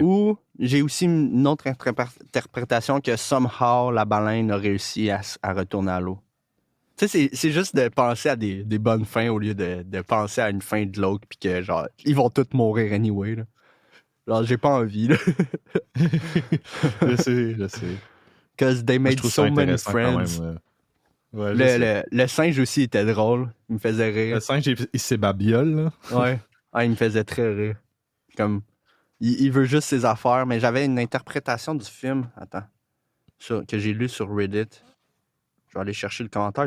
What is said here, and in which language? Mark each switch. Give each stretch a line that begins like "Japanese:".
French: Ou j'ai aussi une autre interprétation que somehow la baleine a réussi à retourner à l'eau. Tu sais, c'est juste de penser à des bonnes fins au lieu de penser à une fin de l'autre puis que genre ils vont tous mourir anyway. Là. Genre j'ai pas envie. Là. je sais.
English: Because they made so many friends.
French: Ouais, le singe aussi était drôle. Il me faisait rire. Le singe, il s'ébabiole, là. Ouais. Ah, il me faisait très rire. Comme, il veut juste ses affaires, mais j'avais une interprétation du film, que j'ai lu sur Reddit. Je vais aller chercher le commentaire.